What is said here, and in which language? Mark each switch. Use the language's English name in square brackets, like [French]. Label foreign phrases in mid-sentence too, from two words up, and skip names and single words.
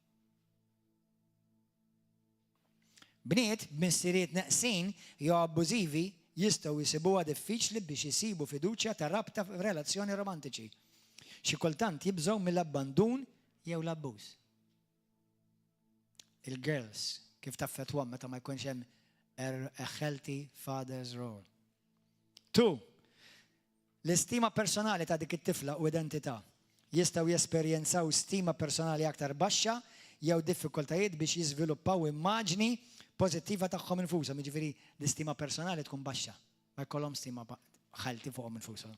[Maltese] Bniet b'missieriet neqsin jew abbużivi jistgħu jisibuha diffiċli biex isibu fiduċja ta' rabta f'relazzjoni romantiċi. Xi kultant jibżgħu mill-abbandun jew l-abbuż. Il-girls kif taffettwhom meta ma jkunx hemm [English] a healthy father's role. [Maltese] 2. L-istima personali ta' dik it-tifla u identità jistgħu jesperjenzaw stima personali aktar baxxa jew diffikultajiet biex jiżviluppaw immaġni pożittiva tagħhom infushom, jiġifieri l-istima personali tkun baxxa, ma jkollhom stima ħalti fuqhom infushom.